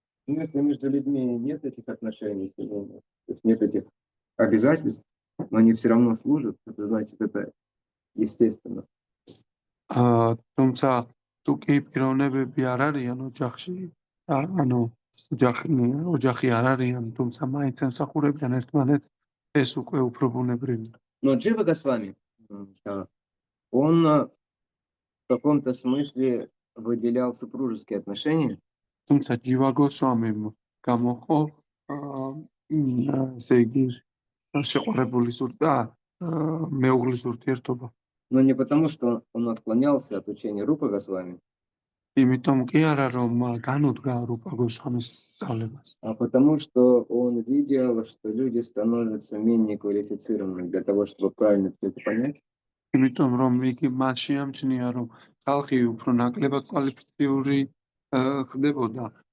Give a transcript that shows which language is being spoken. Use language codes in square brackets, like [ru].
[ru] Но если между людьми нет этих отношений, то есть нет этих обязательств, но они все равно служат, это значит, это естественно. [ka] თუმცა თუ კი პიროვნებები არ არიან ოჯახში, ანუ ოჯახი არ არიან, თუმცა მაინც ემსახურებიან ერთმანეთს, ეს უკვე უფრო ბუნებრივია. [ru] Но Джива Госвами, он в каком-то смысле выделял супружеские отношения. [ka] თუმცა ჯივა გოსვამიმ გამოყო ესე იგი შეყვარებულის მეუღლის ურთიერთობა. [ru] Но не потому, что он отклонялся от учения Рупы Госвами, [ka] იმიტომ კი არა რომ განუდგა რუპა გოსვამის სწავლებას. [ru] а потому что он видел, что люди становятся менее квалифицированными для того, чтобы правильно все это понять. [ka] იმიტომ რომ იგი მას შეამჩნია რომ ხალხი უფრო ნაკლებად კვალიფიციური ხდებოდა